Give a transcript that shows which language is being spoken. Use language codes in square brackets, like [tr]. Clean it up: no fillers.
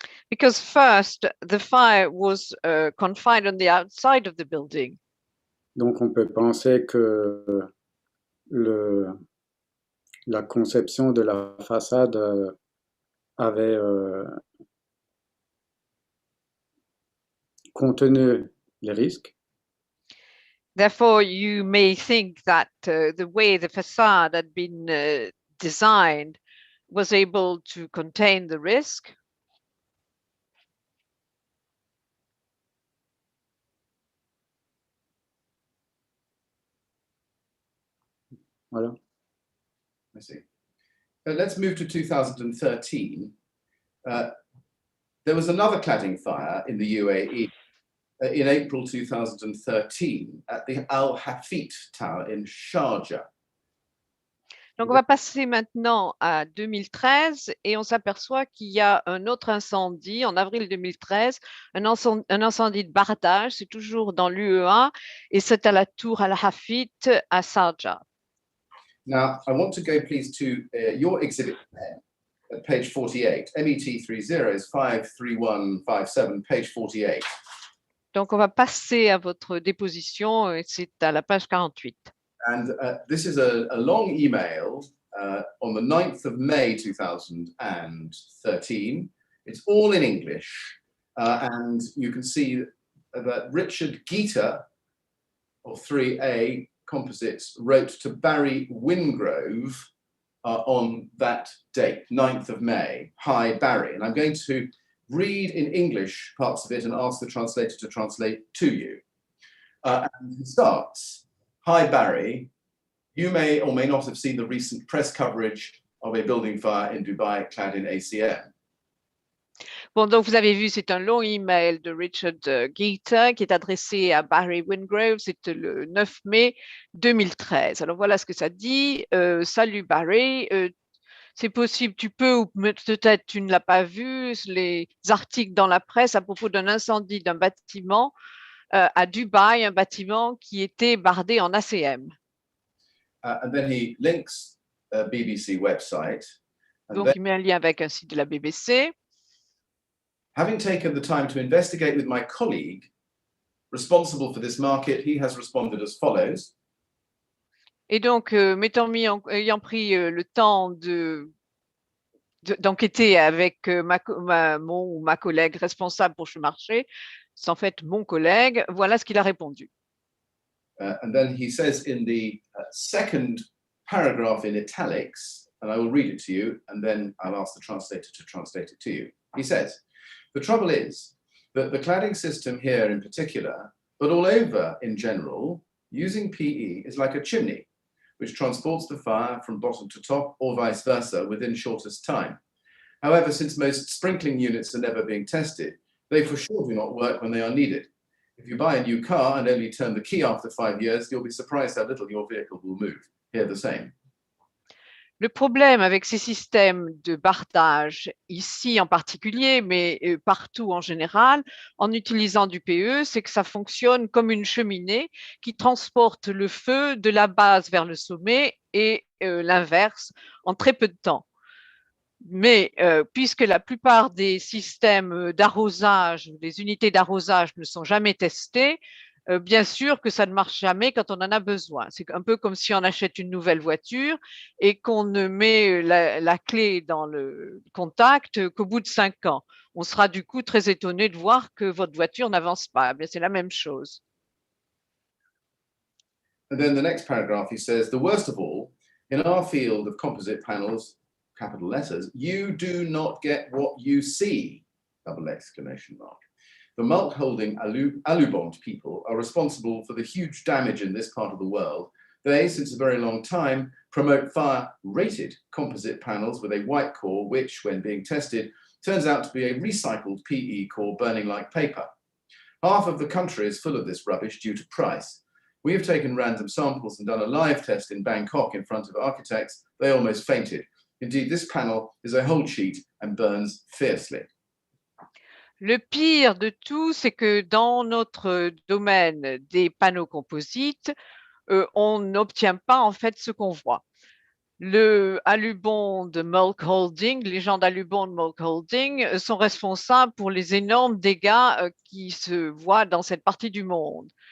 [en] Because first, the fire was confined on the outside of the building. [fr] Donc on peut penser que la conception de la façade avait contenu les risques. [en] Therefore, you may think that the way the facade had been designed was able to contain the risk. [fr] Voilà. [en] I see. Let's move to 2013. There was another cladding fire in the UAE in April 2013 at the Al Hafit Tower in Sharjah. [fr] Donc, on va passer maintenant à 2013 et on s'aperçoit qu'il y a un autre incendie en avril 2013, un incendie de bardage, c'est toujours dans l'UEA et c'est à la tour Al Hafit à Sharjah. [en] Now, I want to go please to your exhibit there at page 48. MET30 is 53157, page 48. [fr] Donc, on va passer à votre déposition et c'est à la page 48. [en] And this is a long email on the 9th of May 2013. It's all in English. And you can see that Richard Geeta, or 3A Composites, wrote to Barry Wingrove on that date, 9th of May. Hi, Barry. And I'm going to read in English parts of it and ask the translator to translate to you. And he starts. Hi, Barry. You may or may not have seen the recent press coverage of a building fire in Dubai clad in ACM. [fr] Bon, donc vous avez vu, c'est un long email de Richard Geeta qui est adressé à Barry Wingrove, c'était le 9 mai 2013. Alors voilà ce que ça dit. Salut Barry, c'est possible, tu peux ou peut-être tu ne l'as pas vu, les articles dans la presse à propos d'un incendie d'un bâtiment à Dubaï, un bâtiment qui était bardé en ACM. [en] And then he links a BBC website. [fr] Donc, il met un lien avec un site de la BBC. [en] Having taken the time to investigate with my colleague responsible for this market, he has responded as follows. [fr] Et donc, ayant pris le temps d'enquêter avec ma collègue responsable pour ce marché, c'est en fait mon collègue, voilà ce qu'il a répondu. [en] And then he says in the second paragraph in italics, and I will read it to you, and then I'll ask the translator to translate it to you. He says, the trouble is that the cladding system here in particular, but all over in general, using PE is like a chimney, which transports the fire from bottom to top or vice versa within shortest time. However, since most sprinkling units are never being tested, they for sure do not work when they are needed. If you buy a new car and only turn the key after 5 years, you'll be surprised how little your vehicle will move. Here the same. [fr] Le problème avec ces systèmes de bardage, ici en particulier, mais partout en général, en utilisant du PE, c'est que ça fonctionne comme une cheminée qui transporte le feu de la base vers le sommet et l'inverse en très peu de temps. Mais puisque la plupart des systèmes d'arrosage, des unités d'arrosage ne sont jamais testées, bien sûr que ça ne marche jamais quand on en a besoin. C'est un peu comme si on achète une nouvelle voiture et qu'on ne met la clé dans le contact qu'au bout de 5 ans. On sera du coup très étonné de voir que votre voiture n'avance pas. Bien, c'est la même chose. [en] And then the next paragraph, he says, the worst of all, in our field of composite panels, capital letters, you do not get what you see, double exclamation mark. The mulch-holding Alubond people are responsible for the huge damage in this part of the world. They, since a very long time, promote fire-rated composite panels with a white core, which, when being tested, turns out to be a recycled PE core burning like paper. Half of the country is full of this rubbish due to price. We have taken random samples and done a live test in Bangkok in front of architects. They almost fainted. Indeed, this panel is a whole sheet and burns fiercely. [fr] Le pire de tout, c'est que dans notre domaine des panneaux composites, on n'obtient pas en fait ce qu'on voit. Le Alubond Mulk Holding, les gens d'Alubond Mulk Holding sont responsables pour les énormes dégâts qui se voient dans cette partie du monde.